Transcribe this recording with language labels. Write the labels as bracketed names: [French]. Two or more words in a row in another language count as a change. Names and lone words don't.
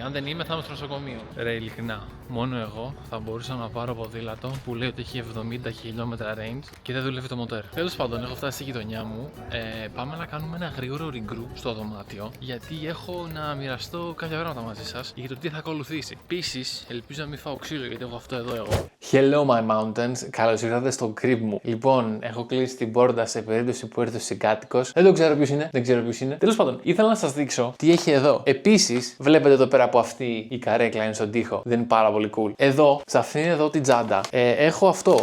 [Greek] Αν δεν είμαι, θα είμαι στο νοσοκομείο. Ρε, ειλικρινά, μόνο εγώ θα μπορούσα να πάρω ποδήλατο που λέει ότι έχει 70 χιλιόμετρα range και δεν δουλεύει το μοτέρ. Τέλος πάντων, έχω φτάσει στη γειτονιά μου. Πάμε να κάνουμε ένα γρήγορο ριγκρού στο δωμάτιο γιατί έχω να μοιραστώ κάποια πράγματα μαζί σας για το τι θα ακολουθήσει. Επίσης, ελπίζω να μην φάω ξύλο γιατί έχω αυτό εδώ εγώ. [English] Hello my mountains, [Greek] καλώς ήρθατε στο crib μου. Λοιπόν, έχω κλείσει την πόρτα σε περίπτωση που έρθει ο συγκάτοικος. Δεν το ξέρω ποιος είναι, δεν ξέρω ποιος είναι. Τέλος πάντων, ήθελα να σας δείξω τι έχει εδώ. Επίσης, βλέπετε εδώ πέρα που αυτή η καρέκλα είναι στον τοίχο. Δεν είναι πάρα πολύ cool. Εδώ, σε αυτήν εδώ την τσάντα, έχω αυτό.